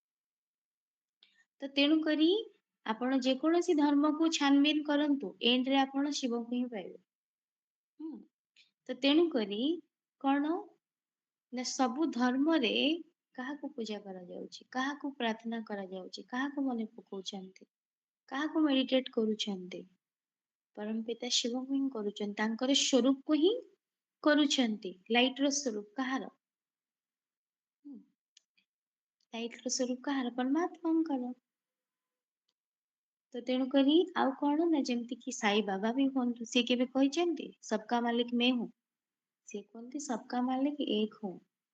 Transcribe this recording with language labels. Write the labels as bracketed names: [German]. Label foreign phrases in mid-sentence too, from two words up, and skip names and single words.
[Odia] ତ ତେଣୁକରି ଆପଣ ଯେକୌଣସି ଧର୍ମକୁ ଛାନବିନ କରନ୍ତୁ, ଏଣ୍ଡରେ ଆପଣ ଶିବଙ୍କୁ ହିଁ ପାଇବେ। ତ ତେଣୁକରି କଣ ନା ସବୁ ଧର୍ମରେ କାହାକୁ ପୂଜା କରାଯାଉଛି, କାହାକୁ ପ୍ରାର୍ଥନା କରାଯାଉଛି, କାହାକୁ ମନେ ପକାଉଛନ୍ତି, କାହାକୁ ମେଡିଟେଟ କରୁଛନ୍ତି? [Hindi] परम पिता शिव को [Odia] ହିଁ କରୁଛନ୍ତି ତାଙ୍କର ସ୍ୱରୂପକୁ ହିଁ କରୁଛନ୍ତି ଲାଇଟ ର ସ୍ୱରୂପ କାହାର ଲାଇଟ ର ସ୍ୱରୂପ କାହାର ପରମାତ୍ମାଙ୍କର ତ ତେଣୁ କରି ଆଉ କଣ ନା ଯେମିତି କି ସାଇ ବାବା ବି ହୁଅନ୍ତୁ ସେ କେବେ କହିଛନ୍ତି [Hindi] सबका मालिक मैं हूँ [Odia] ସେ କୁହନ୍ତି [Hindi] सबका मालिक एक हूँ